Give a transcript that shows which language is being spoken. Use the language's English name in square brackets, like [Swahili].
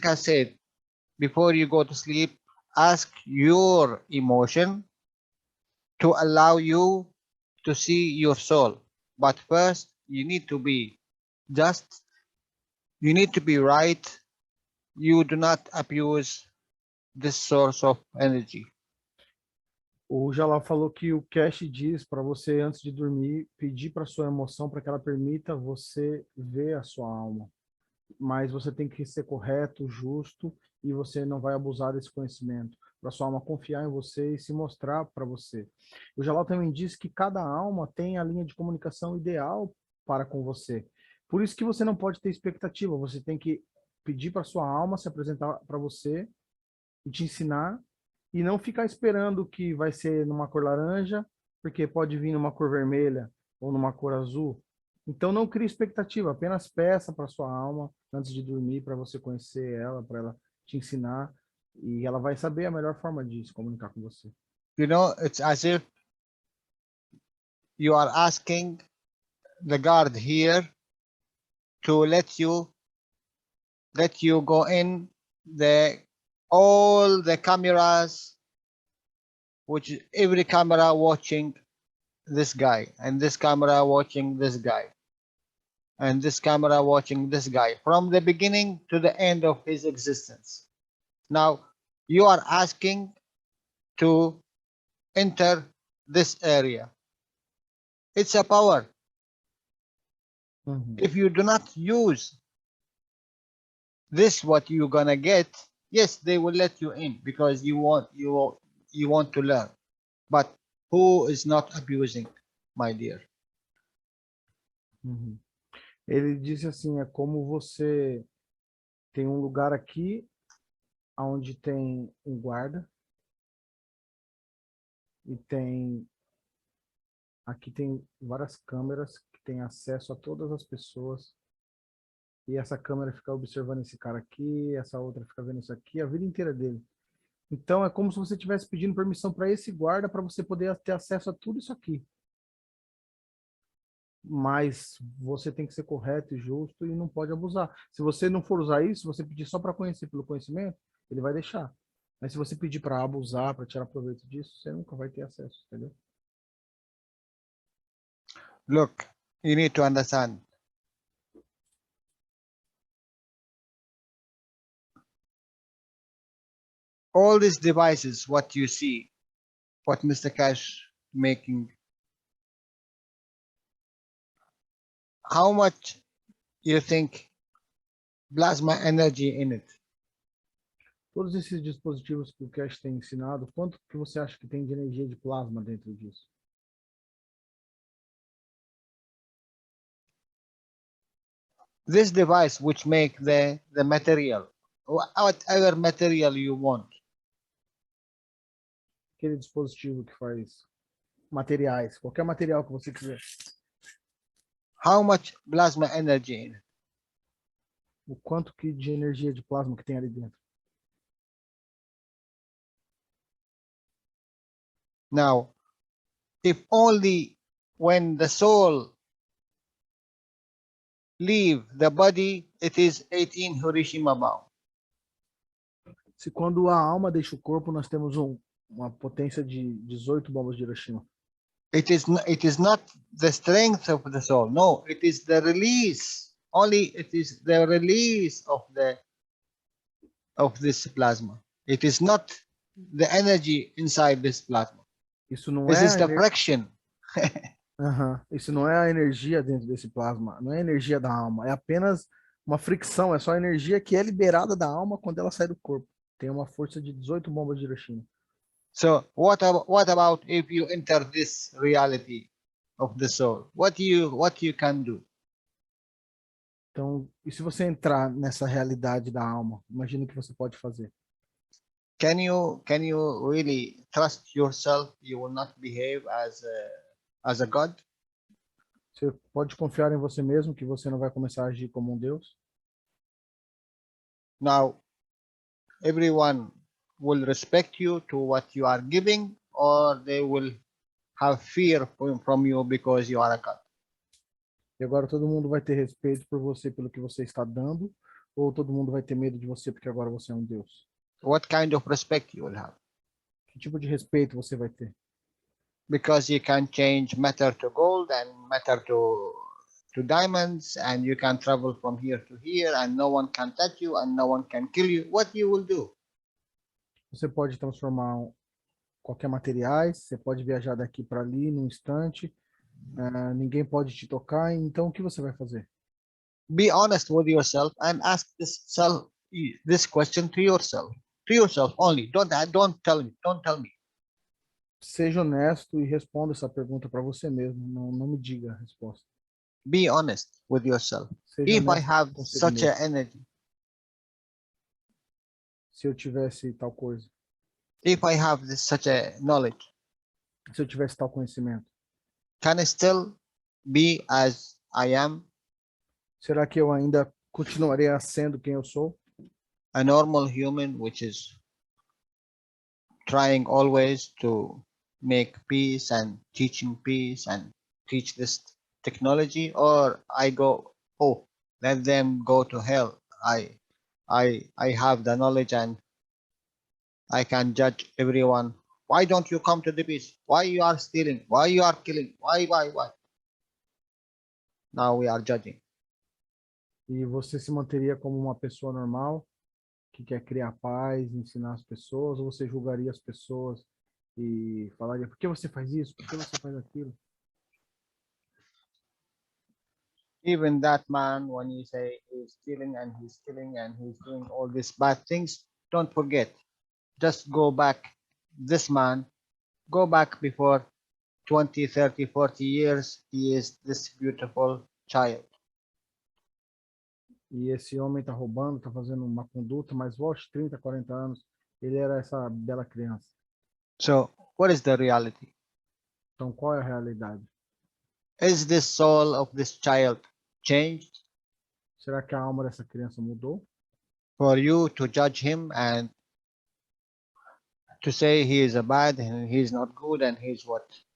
[English] Kass said, before you go to sleep, ask your emotion to allow you to see your soul. But first, you need to be just, you need to be right. You do not abuse this source of energy. [Portuguese] o Jalal falou que o Cash diz para você, antes de dormir, pedir para sua emoção para que ela permita você ver a sua alma. Mas você tem que ser correto, justo, e você não vai abusar desse conhecimento. Para sua alma confiar em você e se mostrar para você. O Jalal também diz que cada alma tem a linha de comunicação ideal para com você. Por isso que você não pode ter expectativa. Você tem que pedir para sua alma se apresentar para você e te ensinar, e não ficar esperando que vai ser numa cor laranja, porque pode vir numa cor vermelha ou numa cor azul. Então não crie expectativa, apenas peça para sua alma antes de dormir, para você conhecer ela, para ela te ensinar, e ela vai saber a melhor forma de se comunicar com você. [English] It's as if you are asking the guard here to let you go in all the cameras, which every camera watching this guy, and this camera watching this guy, and this camera watching this guy, from the beginning to the end of his existence. Now you are asking to enter this area. It's a power. If you do not use this, what you're gonna get, yes, they will let you in because you want to learn. But who is not abusing, my dear? [Portuguese] Ele disse assim, é como você tem um lugar aqui onde tem um guarda, e aqui tem várias câmeras que têm acesso a todas as pessoas, e essa câmera fica observando esse cara aqui, essa outra fica vendo isso aqui, a vida inteira dele. Então é como se você estivesse pedindo permissão para esse guarda para você poder ter acesso a tudo isso aqui. Mas você tem que ser correto e justo e não pode abusar. Se você não for usar isso, você pedir só para conhecer pelo conhecimento, ele vai deixar. Mas se você pedir para abusar, para tirar proveito disso, você nunca vai ter acesso, entendeu? [English] Look, you need to understand. All these devices, what you see, what Mr. Cash making, how much you think plasma energy in it? [Portuguese] Todos esses dispositivos que o Cash tem ensinado, quanto que você acha que tem de energia de plasma dentro disso? [English] This device which make the material, whatever material you want, [Portuguese] Aquele dispositivo que faz materiais, qualquer material que você quiser. [English] how much plasma energy in it? [Portuguese] O quanto que de energia de plasma que tem ali dentro? [English] Now, if only when the soul leave the body, it is 18 Hiroshima bomb. [Portuguese] Se quando a alma deixa o corpo, nós temos uma potência de 18 bombas de Hiroshima. [English] It is not the strength of the soul. No, it is the release. Only it is the release of this plasma. It is not the energy inside this plasma. [Portuguese] Isso não [English] This [Portuguese] é [English] is a the fraction. [Portuguese] Isso não é a energia dentro desse plasma, não é a energia da alma, é apenas uma fricção, é só a energia que é liberada da alma quando ela sai do corpo. Tem uma força de 18 bombas de Hiroshima. [English] So what about if you enter this reality of the soul? What you can do? [Portuguese] Então, e se você entrar nessa realidade da alma, imagina o que você pode fazer. [English] Can you really trust yourself? You will not behave as a God? [Portuguese] Você pode confiar em você mesmo que você não vai começar a agir como um Deus? [English] Now, everyone will respect you to what you are giving, or they will have fear from you because you are a God. [Portuguese] E agora todo mundo vai ter respeito por você pelo que você está dando, ou todo mundo vai ter medo de você porque agora você é um Deus? [English] What kind of respect you will have? [Portuguese] Que tipo de respeito você vai ter? [English] Because you can change matter to gold and matter to diamonds, and you can travel from here to here, and no one can touch you and no one can kill you. What you will do? [Portuguese] Você pode transformar qualquer materiais, você pode viajar daqui para ali num instante, ninguém pode te tocar, então o que você vai fazer? [English] Be honest with yourself and ask this question to yourself only. Don't tell me. Don't tell me. [Portuguese] Seja honesto e responda essa pergunta para você mesmo, não me diga a resposta. [English] Be honest with yourself. [Portuguese] Seja [English] If I [Portuguese] honesto [English] have [Portuguese] consigo [English] such [Portuguese] mesmo. [English] an energy, [Portuguese] Se eu tivesse tal coisa, [English] if I have such a knowledge, [Portuguese] se eu tivesse tal conhecimento, [English] can I still be as I am, [Portuguese] será que eu ainda continuaria sendo quem eu sou? [English] a normal human, which is trying always to make peace and teaching peace and teach this technology, or I go, oh, let them go to hell. I have the knowledge and I can judge everyone. Why don't you come to the peace? Why you are stealing? Why you are killing? Why? Now we are judging. [Portuguese] E você se manteria como uma pessoa normal, que quer criar paz, ensinar as pessoas, ou você julgaria as pessoas e falaria, por que você faz isso? Por que você faz aquilo? [English] Even that man, when you say he's stealing and he's killing and he's doing all these bad things, don't forget, just go back. This man, go back before 20, 30, 40 years, he is this beautiful child. [Portuguese] E esse homem está roubando, está fazendo uma conduta, mas volte 30, 40 anos, ele era essa bela criança. [English] So what is the reality? [Portuguese] Então, qual é a realidade? [English] Is this soul of this child changed [Portuguese] Será que a alma dessa criança mudou? [English] for you to judge him and to say he is a bad and he is not good and he is what?